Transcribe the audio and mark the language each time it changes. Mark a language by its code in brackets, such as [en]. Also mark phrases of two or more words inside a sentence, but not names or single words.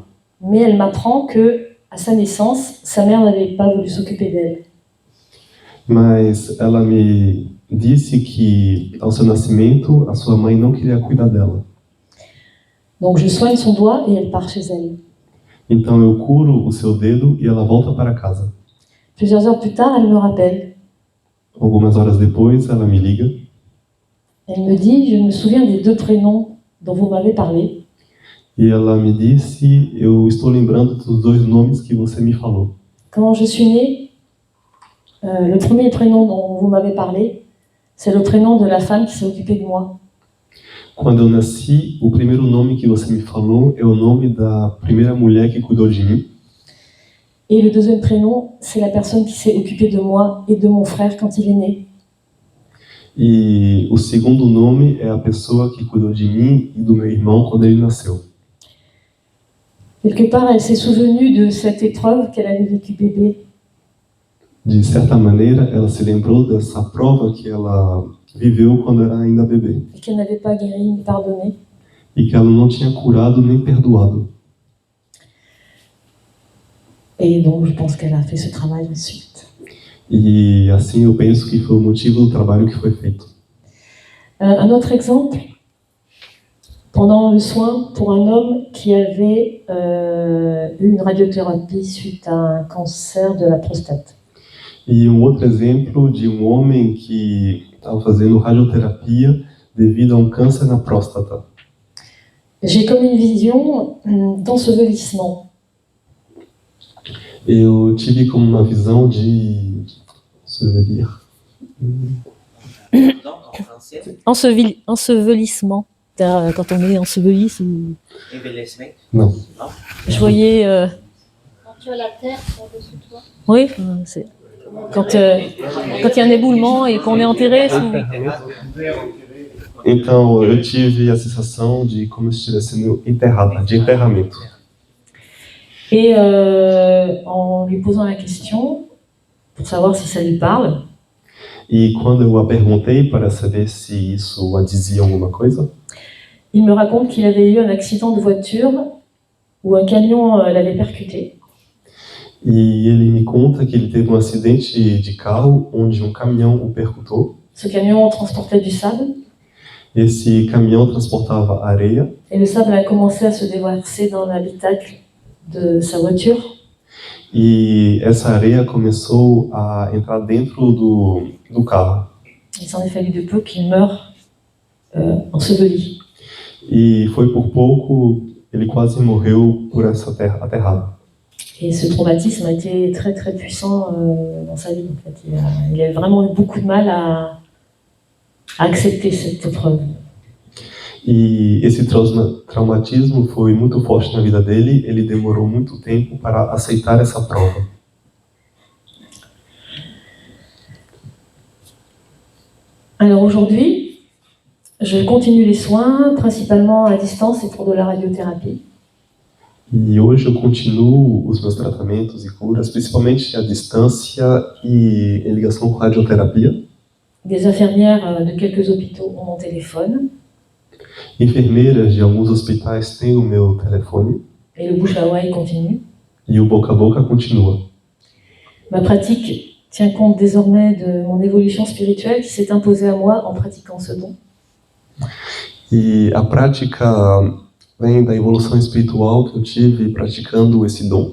[fr] Mais elle m'apprend que, à sa naissance, sa mère n'avait pas voulu s'occuper d'elle. [pt] Mas ela me disse que ao seu nascimento a sua mãe não queria cuidar dela. [fr] Donc je soigne son doigt et elle part chez elle. [pt] Então eu curo o seu dedo e ela volta para casa. [fr] Plusieurs heures plus tard, elle me rappelle. [pt] Algumas horas depois ela me liga [fr] Elle me dit, je me souviens des deux prénoms dont vous m'avez parlé. [pt] e ela me disse, eu estou lembrando dos dois nomes que você me falou. [fr] Quand je suis née, le premier prénom dont vous m'avez parlé, c'est le prénom de la femme qui s'est occupée de moi. [pt] Quando eu nasci, o primeiro nome que você me falou é o nome da primeira mulher que cuidou de mim. [fr] Et le deuxième prénom, c'est la personne qui s'est occupée de moi et de mon frère quand il est né. [pt] E o segundo nome é a pessoa que cuidou de mim e do meu irmão quando ele nasceu. [fr] Quelque part, elle s'est souvenue de cette épreuve qu'elle avait vécue bébé. [pt] De certa maneira, ela se lembrou dessa prova que ela viveu quando era ainda bebê. [fr] Et qu'elle n'avait pas guéri ni pardonné. [pt] E que ela não tinha curado nem perdoado. [fr] Et donc, je pense qu'elle a fait ce travail ensuite. [pt] E assim eu penso que foi o motivo do trabalho que foi feito. [fr] Un autre exemple, pendant le soin pour un homme qui avait eu une radiothérapie suite à un cancer de la prostate. [pt] E outro exemplo de homem que estava fazendo radioterapia devido a câncer na próstata. [fr] J'ai comme une vision d'ensevelissement. [pt] Eu tive como uma visão de [fr] Pardon, en français. Ensevelissement. Quand on est enseveli sous... [pt] Envelhecimento. Não. Não? [fr] Je voyais... Quand tu as la terre par-dessus toi. Oui, c'est... Quand il y a un éboulement et qu'on est enterré sous... [pt] Então, eu tive a sensação de como se estivesse sendo enterrada, de enterramento. [fr] Et en lui posant la question, pour savoir si ça lui parle, [pt] E quando eu a perguntei para saber se isso a dizia alguma coisa, [fr] il me raconte qu'il avait eu un accident de voiture où un camion l'avait percuté. [pt] e ele me conta que ele teve um acidente de carro onde um caminhão o percutou. [fr] Ce camion transportait du sable [pt] Esse caminhão transportava areia [fr] et le sable a commencé à se déverser dans l'habitacle de sa voiture. [pt] e essa areia começou a entrar dentro do carro. [fr] Il s'en est fallu de peu qu'il meure enseveli. [pt] E foi por pouco, ele quase morreu por essa terra aterrada. [fr] Et ce traumatisme a été très très puissant dans sa vie. En fait. Il a vraiment eu beaucoup de mal à accepter cette épreuve. [pt] E esse traumatismo foi muito forte na vida dele, ele demorou muito tempo para aceitar essa prova. [fr] Alors aujourd'hui, je continue les soins, principalement à distance et pour de la radiothérapie. [pt] E hoje eu continuo os meus tratamentos e curas, principalmente à distância e em ligação com radioterapia. [fr] Des infirmières de quelques hôpitaux ont mon téléphone [pt] Enfermeiras de alguns hospitais têm o meu telefone [fr] et le bouche à oreille continue. [pt] e o boca a boca continua. [fr] Ma pratique tient compte désormais de mon évolution spirituelle qui s'est imposée à moi en pratiquant ce don. [pt] E a prática vem da evolução espiritual que eu tive praticando esse dom.